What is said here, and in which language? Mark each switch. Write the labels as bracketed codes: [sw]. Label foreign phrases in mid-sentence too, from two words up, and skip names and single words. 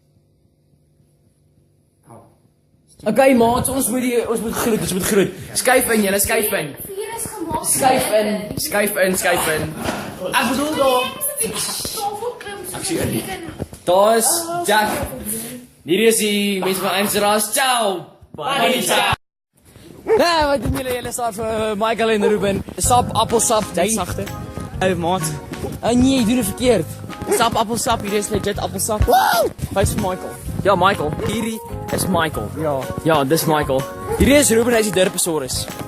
[af] Okay, maats, ons moet groet. Skuif in julle, skuif in. Hier is gemaak. Skuif in. Ek bedoel daar. Ek sien Daar is Jack. Hierdie is die mense van Amsterdam. Ciao. Bye. Ciao. Ja, wat doen julle staat vir Michael en Ruben? Sap, appelsap, jy sagte. Ou maat, Nee, jy doen dit verkeerd. sap appelsap, hier is legit appelsap. Wys vir Michael. Ja, Michael. Hierdie is Michael. Ja, dis Michael. Hierdie is Ruben, hy is die Derpesaurus.